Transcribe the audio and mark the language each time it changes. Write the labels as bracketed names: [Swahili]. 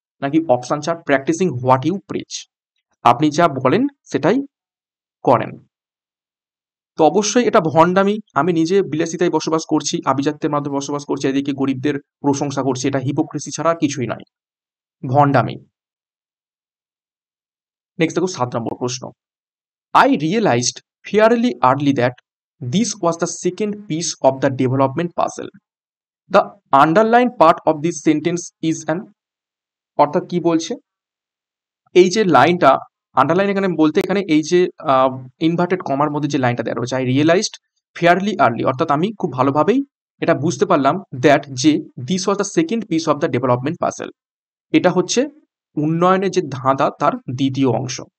[Bangla] নাকি option 4, [English] practising what you preach, [Bangla] আপনি যা বলেন সেটাই করেন। তো অবশ্যই এটা ভণ্ডামি, আমি নিজে বিলাসিতায় বসবাস করছি, আভিজাত্যের মাধ্যমে বসবাস করছি, এদিকে গরিবদের প্রশংসা করছি, এটা হিপোক্রেসি ছাড়া আর কিছুই নয়, ভণ্ডামি। নেক্সট দেখো 7 নম্বর প্রশ্ন। [English] I realized fairly early that this was the second piece of the development puzzle. The underlined part of this sentence is an, [Bangla] অর্থাৎ কি বলছে, এই যে লাইনটা আন্ডারলাইন এখানে বলতে এখানে এই যে ইনভার্টেড কমার মধ্যে যে লাইনটা দেওয়া রয়েছে, [English] I realised fairly early, [Bangla] অর্থাৎ আমি খুব ভালোভাবেই এটা বুঝতে পারলাম দ্যাট যে [English] this was the second piece of the development puzzle, [Bangla] এটা হচ্ছে উন্নয়নের যে ধাঁধা তার দ্বিতীয় অংশ।